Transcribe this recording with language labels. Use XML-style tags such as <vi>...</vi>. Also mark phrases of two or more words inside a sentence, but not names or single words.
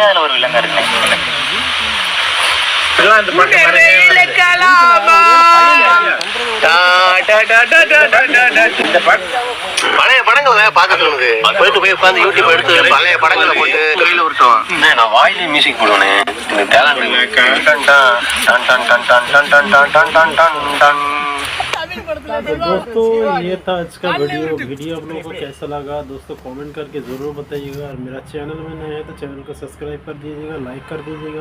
<ta>அதுல ஒரு வில்லங்க இருக்கு. பழைய படங்களை பார்க்க தோணுது. போயிட்டு போய் உட்காந்து யூடியூப் எடுத்து பழைய படங்களை போட்டு கையில விட்டுருவான். நான் வாயிலே மியூசிக் போடுவேனே.</ta> <hi>दोस्तों ये था आज का वीडियो आप लोगों को कैसा लगा दोस्तों कमेंट करके ज़रूर बताइएगा। और मेरा चैनल में नया है तो चैनल को सब्सक्राइब कर दीजिएगा, लाइक कर दीजिएगा।</hi>